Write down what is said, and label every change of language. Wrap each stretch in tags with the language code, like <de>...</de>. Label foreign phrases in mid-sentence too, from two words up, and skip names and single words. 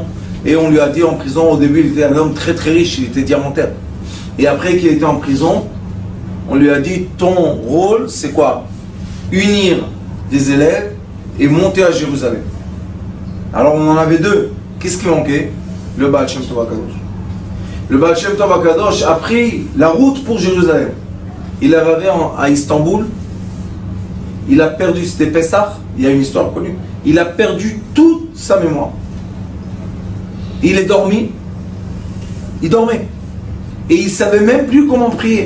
<fr>Et on lui a dit en prison, au début, il était un homme très très riche, il était diamantaire. Et après qu'il était en prison, on lui a dit, ton rôle, c'est quoi? Unir des élèves et monter à Jérusalem. Alors on en avait deux. Qu'est-ce qui manquait? Le Baal Shem Tov HaKadosh. Le Baal Shem Tov HaKadosh a pris la route pour Jérusalem. Il est arrivé à Istanbul. Il a perdu, c'était Pessah, il y a une histoire connue. Il a perdu toute sa mémoire. Il est dormi. Il dormait. Et il ne savait même plus comment prier.</fr>